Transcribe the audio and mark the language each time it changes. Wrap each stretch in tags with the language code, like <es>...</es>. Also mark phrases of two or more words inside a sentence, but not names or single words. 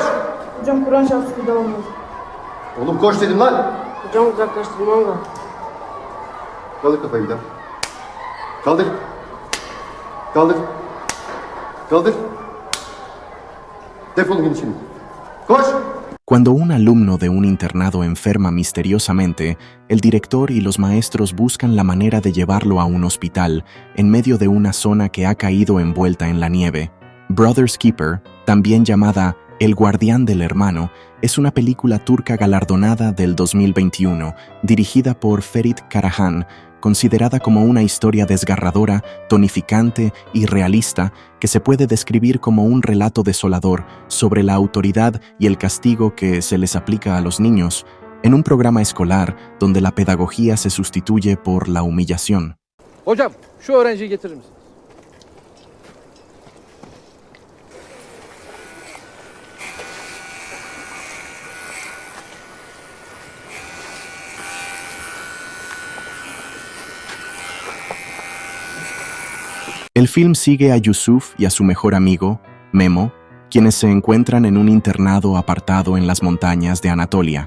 <tr>Hocam Kur'an şartı bir daha olmaz. Oğlum koş dedim lan. Hocam uzaklaştırmam da. Kaldır kafayı bir daha. Kaldır. Kaldır. Kaldır. Defolun gidin şimdi. Koş.</tr> <es>Cuando un alumno de un internado enferma misteriosamente, el director y los maestros buscan la manera de llevarlo a un hospital en medio de una zona que ha caído envuelta en la nieve. Brother's Keeper, también llamada El Guardián del Hermano, es una película turca galardonada del 2021, dirigida por Ferit Karahan, considerada como una historia desgarradora, tonificante y realista que se puede describir como un relato desolador sobre la autoridad y el castigo que se les aplica a los niños en un programa escolar donde la pedagogía se sustituye por la humillación.</es> <tr>Hocam, şu öğrenciyi getirir misiniz?</tr> <es>El film sigue a Yusuf y a su mejor amigo, Memo, quienes se encuentran en un internado apartado en las montañas de Anatolia.</es>